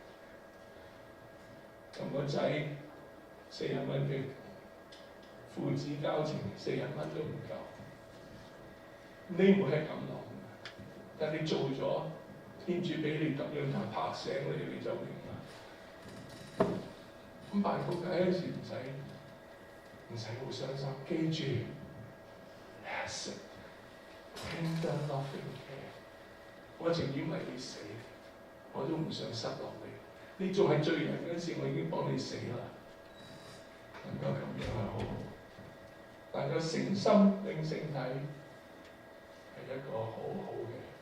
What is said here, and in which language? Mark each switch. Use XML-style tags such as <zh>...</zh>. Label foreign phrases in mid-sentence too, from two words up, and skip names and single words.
<yue>同個仔40蚊嘅父子交情40蚊都唔夠，你唔會係咁諗，但你做咗，天主俾你咁樣拍醒你，你就明啦。咁辦告解嗰時唔使好傷心，記住 ，</yue> <en>accept tender loving care，</en> <yue>我情願為你死，我都唔想失落你。你仲係罪人嗰時，我已經幫你死啦。能夠咁樣係好好，能夠誠心領聖體係一個好好嘅。</yue>